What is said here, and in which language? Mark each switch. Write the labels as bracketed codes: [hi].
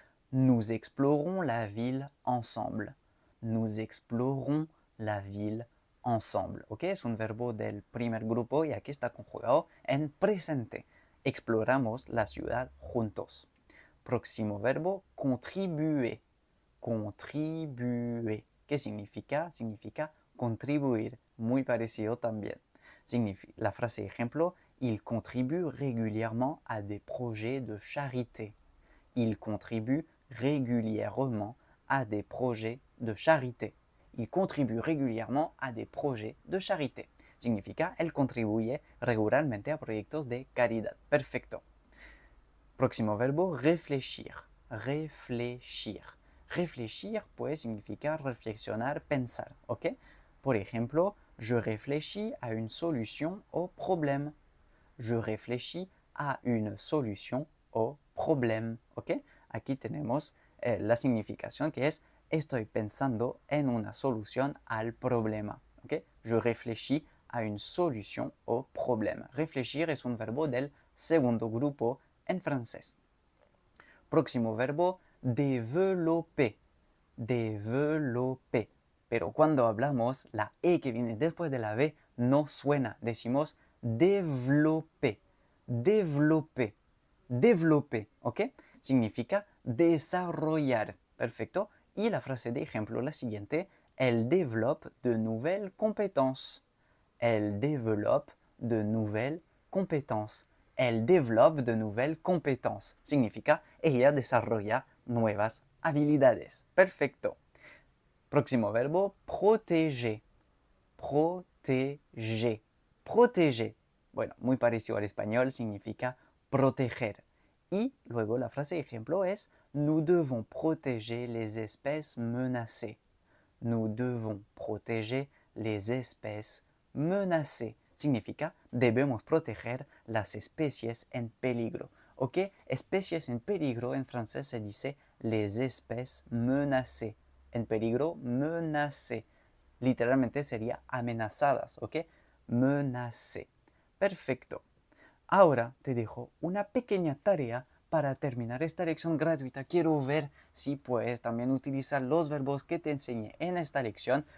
[fr] Nous explorons la ville ensemble. Nous explorons la ville ensemble. [es] ¿Ok? Es un verbo del primer grupo y aquí está conjugado en presente. Exploramos la ciudad juntos. Próximo verbo, contribuer. Contribuer. ¿Qué significa? Significa contribuir. Muy parecido también. La frase ejemplo, [fr] il contribue régulièrement à des projets de charité. Il contribue régulièrement à des projets de charité. Il contribue régulièrement a des projets de charité. [es] Significa, él contribuye regularmente a proyectos de caridad. Perfecto. Próximo verbo, réfléchir. Réfléchir. Réfléchir puede significar reflexionar, pensar. ¿Ok? Por ejemplo, [fr] je réfléchis à une solution au problème. Je réfléchis à une solution au problème. [es] ¿Ok? Aquí tenemos la significación que es estoy pensando en una solución al problema. ¿Ok? [fr] Je réfléchis à une solution au problème. [es] Réfléchir es un verbo del segundo grupo en francés. Próximo verbo, développer. Développer. Pero cuando hablamos, la E que viene después de la B no suena. Decimos développer. Développer. Développer. ¿Ok? Significa desarrollar. Perfecto. Y la frase de ejemplo, la siguiente, [fr] elle développe de nouvelles compétences. Elle développe de nouvelles compétences. Elle développe de nouvelles compétences. [es] Significa ella desarrolla nuevas habilidades. Perfecto. Próximo verbo, protéger. [fr] Protéger. Protéger. [es] Bueno, muy parecido al español, significa proteger. Y luego la frase ejemplo es [fr] nous devons protéger les espèces menacées. Nous devons protéger les espèces menacées. [es] Significa debemos proteger las especies en peligro. ¿Ok? Especies en peligro en francés se dice [fr] les espèces menacées. [es] En peligro, menacées. Literalmente sería amenazadas. ¿Ok? Menacées. Perfecto. Ahora te dejo una pequeña tarea para terminar esta lección gratuita. Quiero ver si puedes también utilizar los verbos que te enseñé en esta lección.